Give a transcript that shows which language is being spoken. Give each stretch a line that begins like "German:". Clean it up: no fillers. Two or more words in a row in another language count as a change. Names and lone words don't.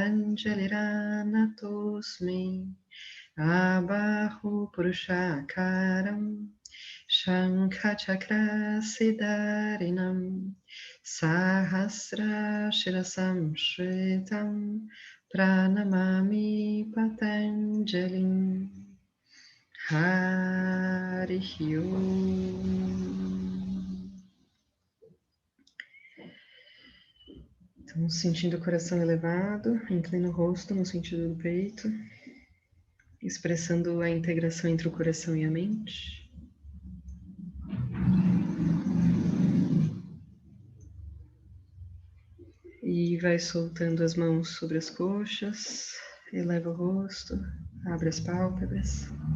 Sanskrit: प्राञ्जलिरानतोस्मि आबाहु पुरुषाकारम् शङ्ख-चक्र सिद्धारिणम् सहस्र शिरसम् श्रितम् प्रणमामि पतञ्जलिम् हरिः ॐ.
Portuguese: Então, sentindo o coração elevado, inclina o rosto no sentido do peito, expressando a integração entre o coração e a mente. E vai soltando as mãos sobre as coxas, eleva o rosto, abre as pálpebras.